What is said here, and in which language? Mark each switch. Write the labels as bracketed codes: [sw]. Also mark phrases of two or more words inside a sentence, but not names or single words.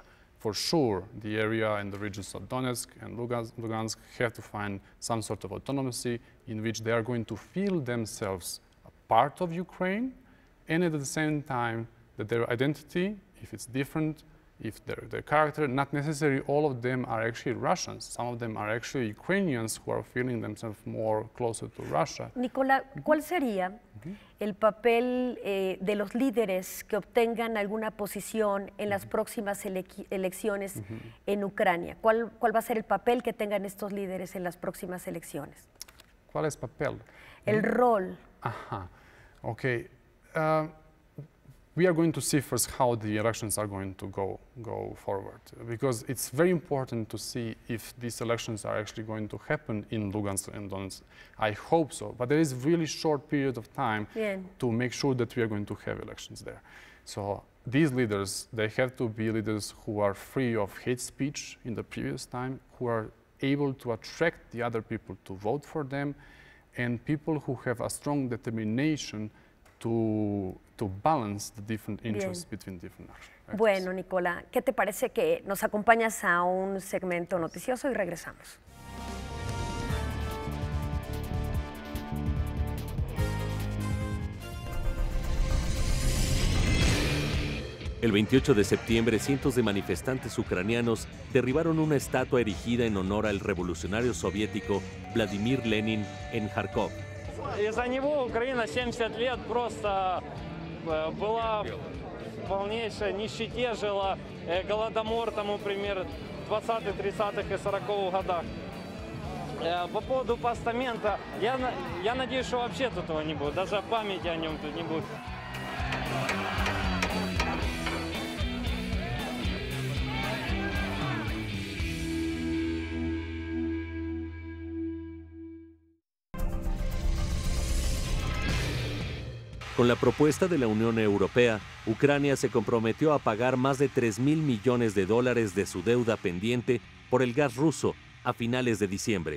[en] For sure, the area and the regions of Donetsk and Lugansk have to find some sort of autonomy in which they are going to feel themselves a part of Ukraine, and at the same time that their identity, if it's different, if their character, not necessarily all of them are actually Russians. Some of them are actually Ukrainians who are feeling themselves more closer to Russia. [es] Nicola, ¿cuál sería el papel de los líderes que obtengan alguna posición en las próximas elecciones en Ucrania? ¿Cuál va a ser el papel que tengan estos líderes en las próximas elecciones? ¿Cuál es papel? El rol. Ajá, [en] okay. We are going to see first how the elections are going to go forward, because it's very important to see if these elections are actually going to happen in Lugansk and Donetsk. I hope so, but there is really short period of time to make sure that we are going to have elections there. So these leaders, they have to be leaders who are free of hate speech in the previous time, who are able to attract the other people to vote for them, and people who have a strong determination to balance the different interests between different actors. [es] Bueno, Nicola, ¿qué te parece que nos acompañas a un segmento noticioso y regresamos? El 28 de septiembre, cientos de manifestantes ucranianos derribaron una estatua erigida en honor al revolucionario soviético Vladimir Lenin en Kharkov. [ru] Из-за него Украина 70 лет просто была в полнейшей нищете, жила, голодомор, тому пример, 20-х, 30-х и 40-х годах. По поводу постамента, я надеюсь, что вообще тут этого не будет, даже памяти о нем тут не будет. [es] Con la propuesta de la Unión Europea, Ucrania se comprometió a pagar más de $3.000 millones de su deuda pendiente por el gas ruso a finales de diciembre.